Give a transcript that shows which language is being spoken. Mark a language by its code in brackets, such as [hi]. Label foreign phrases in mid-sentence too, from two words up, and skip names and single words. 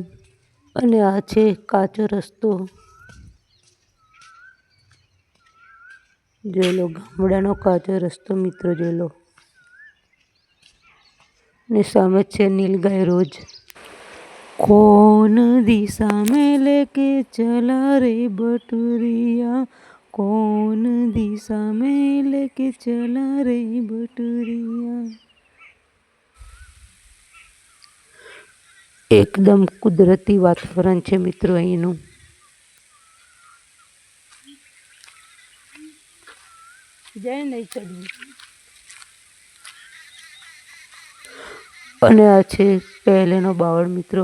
[gu] અને આ છે કાચો રસ્તો। જોઈ લો, ગામડાનો કાચો રસ્તો મિત્રો। જોઈ લો, ને સામે છે નીલગાય રોજ। [hi] कौन दिशा में लेके चला रे बटुरिया, कौन दिशा में लेके चला रे बटुरिया। [gu] એકદમ કુદરતી વાતાવરણ છે મિત્રો અહીંનું। જય નહીં ચડવું। અને આ છે પહેલેનો બાવળ મિત્રો।